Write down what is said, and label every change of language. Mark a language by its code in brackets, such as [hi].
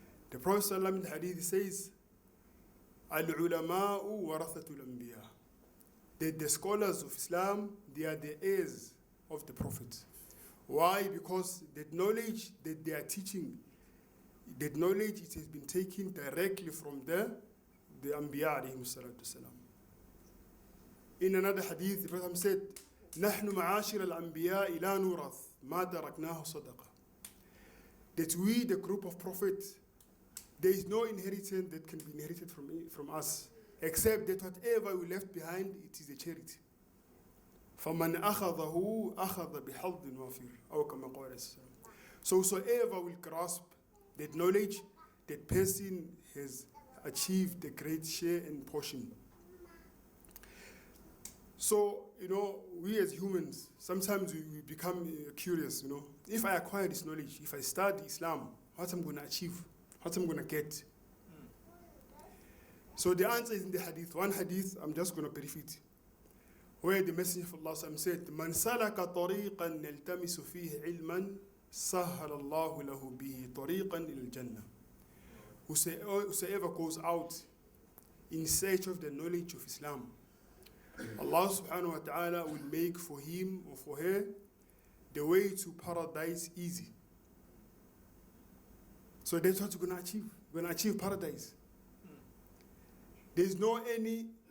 [en] The Prophet sallallahu in the hadith says, [ar] Al-ulama'u warathatul anbiya. [en] That the scholars of Islam, they are the heirs of the Prophet. Why? Because that knowledge that they are teaching, that knowledge, it has been taken directly from the Anbiya alayhim salatu wasalam. In another hadith, the Prophet said, [ar] نحن معاشر الأنبياء لا نورث ما تركناه صدقة. [en] That we, the group of prophets, there is no inheritance that can be inherited from us, except that whatever we left behind, it is a charity. [ar] فَمَنْ أَخَذَهُ أَخَذَ بِحَظٍ وَافِرٍ أو كما قال السلام. [en] So whosoever will grasp that knowledge, that person has achieved a great share and portion. So, we as humans, sometimes we become curious, If I acquire this knowledge, if I study Islam, what I'm going to achieve, what I'm going to get. So the answer is in the hadith. One hadith, I'm just going to brief it. Where the Messenger of Allah said, [ar] مَنْ سَلَكَ طَرِيقًا نَلْتَمِسُ فِيهِ عِلْمًا سَهَّلَ اللَّهُ لَهُ بِهِ طَرِيقًا إِلَى الْجَنَّةِ. [en] Whosoever goes out in search of the knowledge of Islam, Allah subhanahu wa ta'ala will make for him or for her the way to paradise easy. So that's what you're going to achieve. You're going to achieve paradise. There's no any